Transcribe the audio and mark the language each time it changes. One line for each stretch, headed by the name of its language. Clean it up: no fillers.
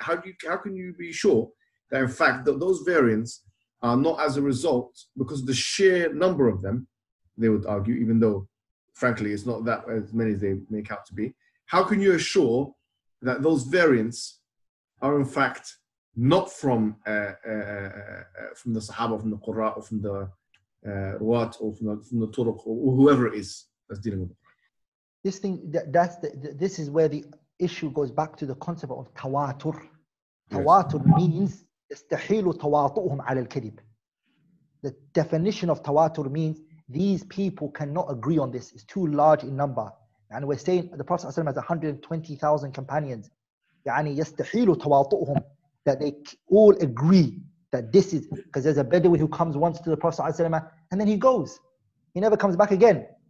English: How can you be sure that in fact those variants are not as a result, because the sheer number of them, they would argue, even though frankly it's not that as many as they make out to be, how can you assure that those variants are in fact not from the Sahaba, from the Qur'an, or from the Ruwat, or from the Turuq, or whoever it is that's dealing with it? This thing, this is where the issue goes back to the concept of tawatur. Tawatur means
Arabic: يستحيل تواطؤهم على الكذب.
English: The definition of tawatur means these people cannot agree on this. It's too large in number. And we're saying the Prophet ﷺ has 120,000 companions.
Arabic: يعني يستحيل تواطؤهم,
English: that they all agree that this is, because there's a Bedouin who comes once to the Prophet ﷺ and then he goes. He never comes back again.